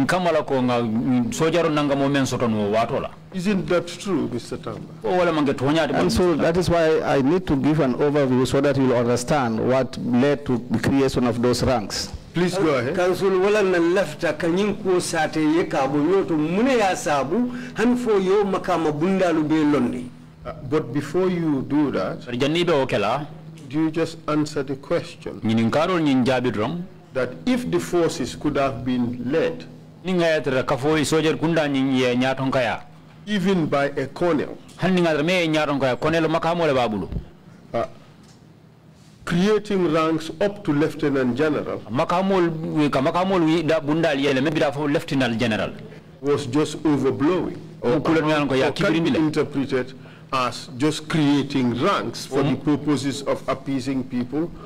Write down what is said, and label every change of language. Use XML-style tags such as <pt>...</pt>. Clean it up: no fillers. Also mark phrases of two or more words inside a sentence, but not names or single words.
<en>Isn't that true, Mr. Tamba? And so that is why I need to give an overview so that you'll understand what led to the creation of those ranks. Please go ahead.</en> <men>Council wala na lefta kanyin ko sate ye kabo yoto mune ya sabu hanfo yo makama bundalu be londi.</men> <en>But before you do that, do you just answer the question that if the forces could have been led even by a colonel, creating ranks up to Lieutenant General was just overblowing, or can be interpreted as just creating ranks for the purposes of appeasing people?</en>